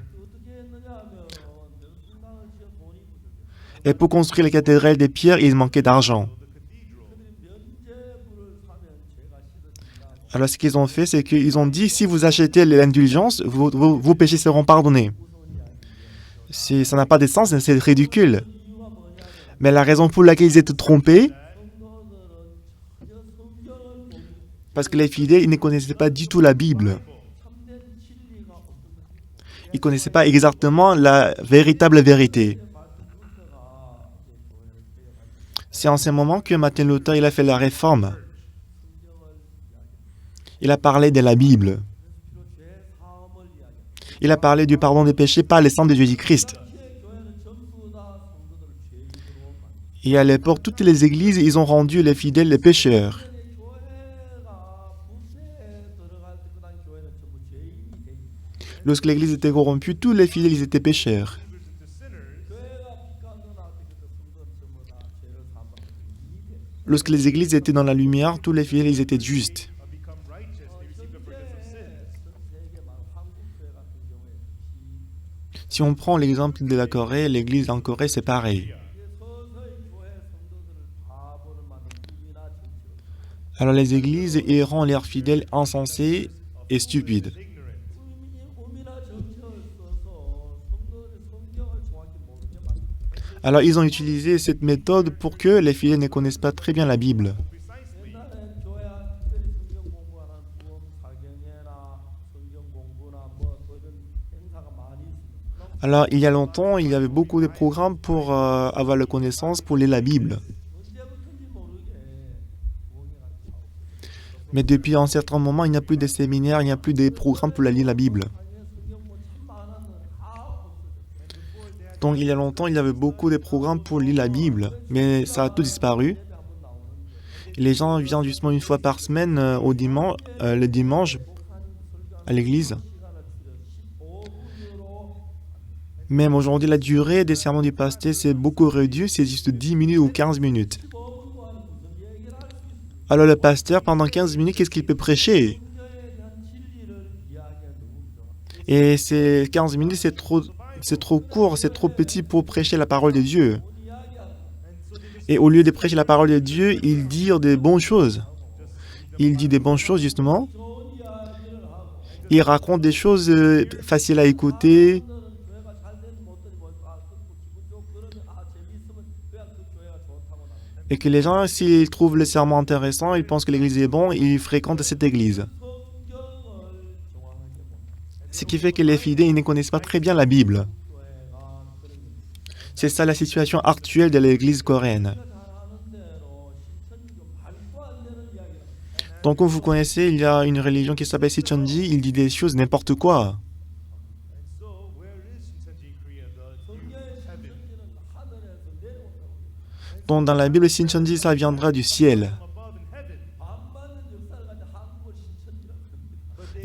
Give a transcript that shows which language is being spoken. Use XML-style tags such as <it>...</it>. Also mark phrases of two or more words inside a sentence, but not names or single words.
<ko>어떻게 했느냐 하면 성당을 지어 돈이 부족해.</ko> <fr>et pour construire la cathédrale de Pierre, il manquait d'argent.</fr> <ko>그들이 면죄부를 사면 죄가 씻어진다.</ko> <fr>Alors ce qu'ils ont fait, c'est qu'ils ont dit, si vous achetez l'indulgence, vos péchés seront pardonnés. Ça n'a pas de sens, c'est ridicule.</fr> <ko>이유가 뭐냐면</ko> <fr>Mais la raison pour laquelle ils étaient trompés,</fr> <ko>성도들은 전혀 성경을 모르고</ko> <fr>parce que les fidèles, ils ne connaissaient pas du tout la Bible.</fr> <ko>참된 진리가 어떤 것인지</ko> <fr>Ils ne connaissaient pas exactement la véritable vérité.</fr> <ko>마틴 루터가 이제 교회를 개혁할</ko> <fr>C'est en ce moment que Martin Luther il a fait la réforme.</fr> <ko>성경을 이야기합니다.</ko> <fr>Il a parlé de la Bible.</fr> <ko>주로 죄 사함을 이야기합니다.</ko> <fr>Il a parlé du pardon des péchés par le sang de Jésus-Christ.</fr> <ko>당시에 교회는 전부 다 성도들을 죄인으로 만들었습니다.</ko> <fr>Et à l'époque, toutes les églises, ils ont rendu les fidèles les pécheurs.</fr> <ko>교회가 부패에 들어갈 때 그 당시 교회는 전부 죄인이 돼 있습니다.</ko> <fr>Lorsque l'église était corrompue, tous les fidèles, ils étaient pécheurs.</fr> <ko>교회가 빛간도 나올 때 그때 성도는 전부 다 죄를 사함받고 죄인이 돼.</ko> <fr>Lorsque les églises étaient dans la lumière, tous les fidèles, ils étaient justes. Si on prend l'exemple de la Corée, l'église en Corée, c'est pareil. Alors les églises, ils rendent leurs fidèles insensés et stupides. Alors ils ont utilisé cette méthode pour que les fidèles ne connaissent pas très bien la Bible.</fr> <ko>옛날엔 교회 안 특별히 성경 공부하는 부흥 사경회나 성경 공부나 뭐 이런 행사가 많이 있습니다.</ko> <fr>Alors il y a longtemps, il y avait beaucoup de programmes pour avoir la connaissance, pour lire la Bible.</fr> <ko>언제부터인지 모르게 부흥회가 차오르고</ko> <fr>Mais depuis un certain moment, il n'y a plus de séminaires, il n'y a plus de programmes pour lire la Bible.</fr> <ko>상해 성경 뭐 참 많았는데 다 없어졌어요.</ko> <fr>Donc il y a longtemps, il y avait beaucoup de programmes pour lire la Bible, mais ça a tout disparu.</fr> <ko>예배 한번 나오는데</ko> <fr>Les gens viennent justement une fois par semaine le dimanche à l'église.</fr> <ko>시간을 줄여 15분으로</ko> <fr>Même aujourd'hui, la durée des sermons du pasteur, c'est beaucoup réduit, c'est juste 10 minutes ou 15 minutes.</fr> <ko>15분 동안 무슨 얘기를 할 수 있습니까?</ko> <fr>Alors le pasteur, pendant 15 minutes, qu'est-ce qu'il peut prêcher?</fr> <ko>성경에 대한 진리를 이야기하기 너무 부족합니다.</ko> <fr>Et ces 15 minutes, c'est trop court, c'est trop petit pour prêcher la parole de Dieu.</fr> <ko>못 이야기하고</ko> <fr>Et au lieu de prêcher la parole de Dieu, il dit des bonnes choses. Il dit des bonnes choses, justement.</fr> <ko>좋은 이야기를 하고</ko> <fr>Il raconte des choses faciles à écouter.</fr> <ko>사람들은 교회가 잘 되는 못되는 뭐 듣고 기분 좋고 그러면 재미있으면 그냥 그 교회가 좋다고 나옵니다.</ko> <fr>Et que les gens, s'ils trouvent le sermon intéressant, ils pensent que l'église est bon, ils fréquentent cette église.</fr> <ko>성경을 정확하게 못</ko> <fr>Ce qui fait que les fidèles, ils ne connaissent pas très bien la Bible.</fr> <ko>교회가 그런 겁니다.</ko> <fr>C'est ça la situation actuelle de l'église coréenne.</fr> <ko>잘 아는 대로 신천지도 말도 안 되는 이야기를 합니다.</ko> <fr>Donc, comme vous connaissez, il y a une religion qui s'appelle Sichonji, il dit des choses n'importe quoi.</fr> <en>So where is Shincheonji in Korea?</en> <ko>성경의 신천지는 하늘에서 내려온다고.</ko> <fr>Donc, dans la Bible, Sichonji, ça viendra du ciel.</fr> <en>above in heaven.</en> <ko>반만년 역사를 가진 한국을 신천지라고 합니다.</ko>